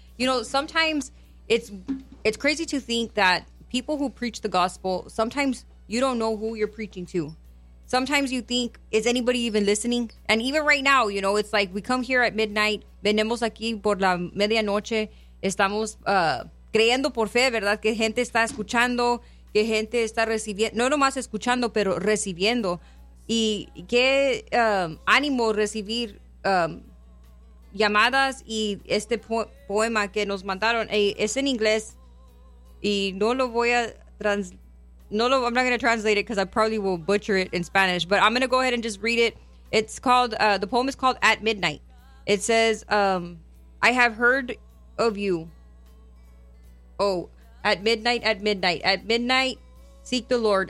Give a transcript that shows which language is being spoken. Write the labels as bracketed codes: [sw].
[en] You know, sometimes it's crazy to think that people who preach the gospel, sometimes you don't know who you're preaching to. Sometimes you think, is anybody even listening? And even right now, you know, it's like we come here at midnight. [es] Venimos aquí por la medianoche. Estamos creyendo por fe, ¿verdad? Que gente está escuchando, que gente está recibiendo. No nomás escuchando, pero recibiendo. Y qué ánimo recibir llamadas y este poema que nos mandaron. Es en inglés. Y no lo voy a [en] I'm not going to translate it because I probably will butcher it in Spanish, but I'm going to go ahead and just read it. It's called, the poem is called At Midnight. It says, I have heard of you. Oh, at midnight, seek the Lord.